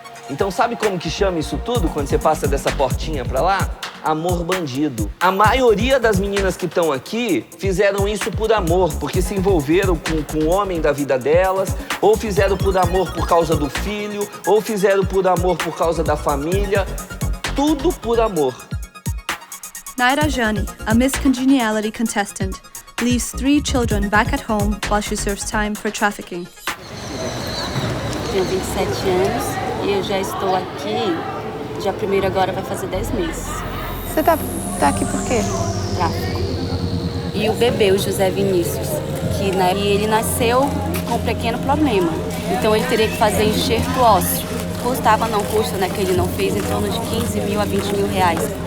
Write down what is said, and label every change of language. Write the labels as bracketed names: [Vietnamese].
[Portuguese] Então sabe como que chama isso tudo quando você passa dessa portinha pra lá? Amor bandido. A maioria das meninas que estão aqui fizeram isso por amor, porque se envolveram com o homem da vida delas, ou fizeram por amor por causa do filho, ou fizeram por amor por causa da família. Tudo por amor. [English] Naira Jani, a Miss Congeniality contestant, leaves 3 children back at home while she serves time for trafficking. [Portuguese] Tenho 27 anos e eu já estou aqui, dia 1º agora vai fazer 10 meses. Você tá aqui por quê? Tráfico. E o bebê, o José Vinícius, que ele nasceu com um pequeno problema. Então ele teria que fazer enxerto ósseo. Custava, não custa, né, que ele não fez, em torno de 15 mil a 20 mil reais.